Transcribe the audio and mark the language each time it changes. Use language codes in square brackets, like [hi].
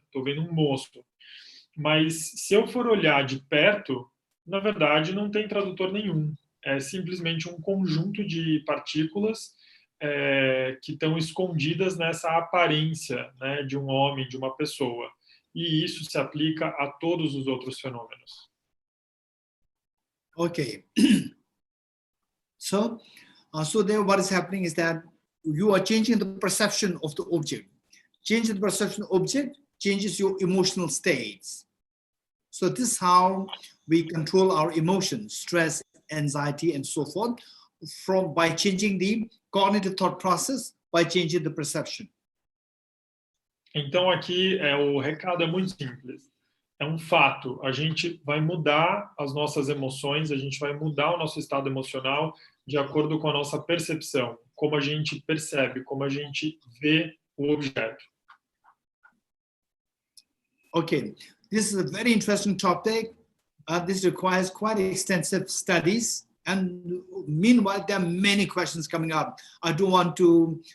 [pt] Estou vendo um moço. Mas se eu for olhar de perto, na verdade não tem tradutor nenhum. É simplesmente um conjunto de partículas que estão escondidas nessa aparência, né, de um homem, de uma pessoa. E isso se aplica a todos os outros fenômenos. [en] Okay. So there what is happening is that you are changing the perception of the object. Changing the perception of object changes your emotional states. So this is how we control our emotions, stress, anxiety, and so forth, by changing the cognitive thought process, by changing the perception. [pt] Então aqui o recado é muito simples. É um fato, a gente vai mudar as nossas emoções, a gente vai mudar o nosso estado emocional de acordo com a nossa percepção, como a gente percebe, como a gente vê o objeto. [en] Okay, this is a very interesting topic. This requires quite extensive studies, and meanwhile there are many questions coming up. I don't want to.